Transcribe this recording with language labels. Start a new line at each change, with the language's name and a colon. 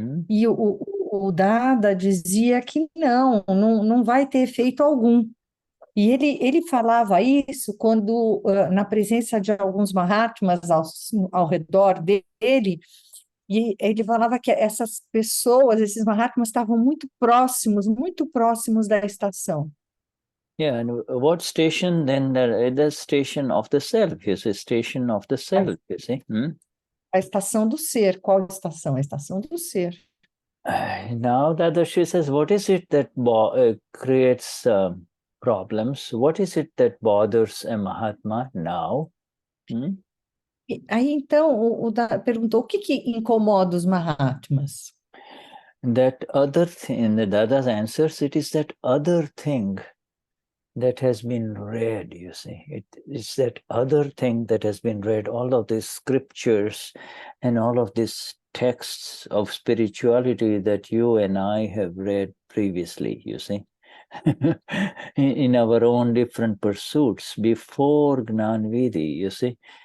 Portuguese: E o Dada dizia que não vai ter efeito algum. E ele falava isso quando, na presença de alguns Mahatmas ao redor dele, e ele falava que essas pessoas, esses Mahatmas, estavam muito próximos da estação.
English: Yeah, and what station then? The station of the self, you see, station of the self, you see.
Portuguese: A estação do ser. Qual estação? A estação do ser.
English: Now Dadashi says, what is it that creates problems? What is it that bothers a Mahatma now?
Portuguese: Aí então o Dada perguntou o que incomoda os Mahatmas?
English: That other thing, the Dada's answers, it is that other thing that has been read, you see. It's that other thing that has been read, all of these scriptures and all of these texts of spirituality that you and I have read previously, you see, in our own different pursuits before Gnanvidi, you see.